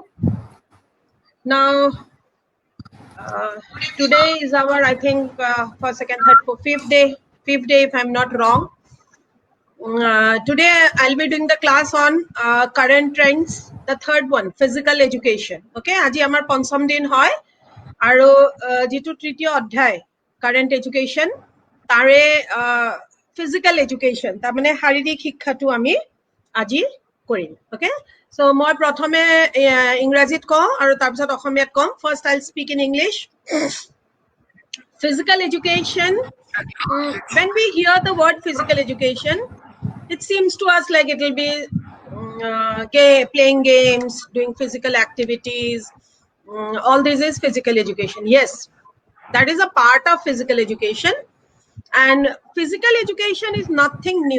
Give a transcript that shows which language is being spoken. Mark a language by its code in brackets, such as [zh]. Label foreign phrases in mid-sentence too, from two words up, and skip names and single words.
[en] Now, today is our, I think, first, second, third, fourth, fifth day, if I'm not wrong. Today, I'll be doing the class on current trends. The third one, physical education. [as] Okay, আজি আমাৰ পঞ্চম দিন হয় আৰু যিটো তৃতীয় অধ্যায় [en] current education [as] তাৰে [en] physical education [as] তাৰমানে শাৰীৰিক শিক্ষাটো আমি আজি কৰিম. [en] Okay, so [as] মই প্ৰথমে ইংৰাজীত কওঁ আৰু তাৰপিছত অসমীয়াত কম. [en] First I'll speak in English. Physical education, when we hear the word physical education, it seems to us like it will be playing games, doing physical activities. All this is physical education. Yes, that is a part of physical education, and physical education is nothing new.